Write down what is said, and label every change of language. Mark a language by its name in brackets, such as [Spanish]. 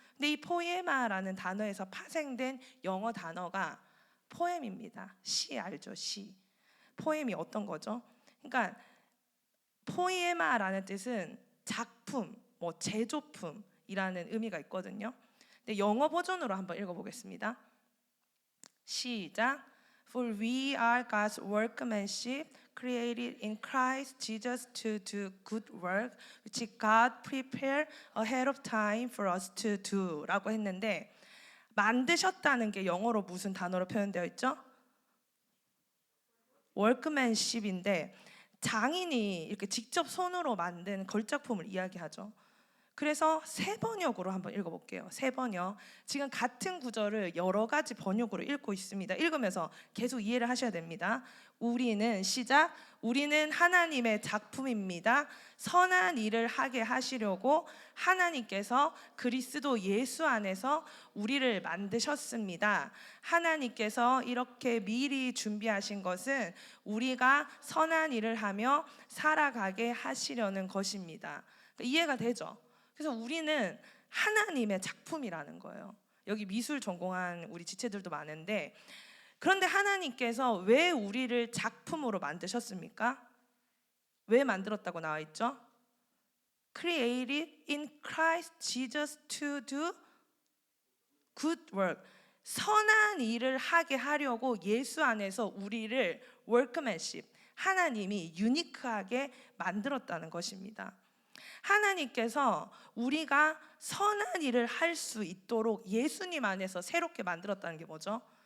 [Korean] 근데 이 포이에마라는 단어에서 파생된 영어 단어가 포엠입니다. 시 알죠? 시. 포엠이 어떤 거죠? 그러니까 포이에마라는 뜻은 작품, 제조품이라는 의미가 있거든요. 근데 영어 버전으로 한번 읽어보겠습니다. 시작. [English] For we are God's workmanship, created in Christ Jesus to do good work, which God prepared ahead of time for us to do [Korean] 라고 했는데, 만드셨다는 게 영어로 무슨 단어로 표현되어 있죠? workmanship인데, 장인이 이렇게 직접 손으로 만든 걸작품을 이야기하죠. 그래서 새 번역으로 한번 읽어볼게요. 새 번역. 지금 같은 구절을 여러 가지 번역으로 읽고 있습니다. 읽으면서 계속 이해를 하셔야 됩니다. 우리는 시작. 우리는 하나님의 작품입니다. 선한 일을 하게 하시려고 하나님께서 그리스도 예수 안에서 우리를 만드셨습니다. 하나님께서 이렇게 미리 준비하신 것은 우리가 선한 일을 하며 살아가게 하시려는 것입니다. 이해가 되죠? 그래서 우리는 하나님의 작품이라는 거예요. 여기 미술 전공한 우리 지체들도 많은데, 그런데 하나님께서 왜 우리를 작품으로 만드셨습니까? 왜 만들었다고 나와 있죠? [English] Created in Christ Jesus to do good work. [Korean] 선한 일을 하게 하려고 예수 안에서 우리를 workmanship, 하나님이 유니크하게 만들었다는 것입니다. 하나님께서 우리가 선한 일을 할 수 있도록 예수님 안에서 새롭게 만들었다는 게 뭐죠?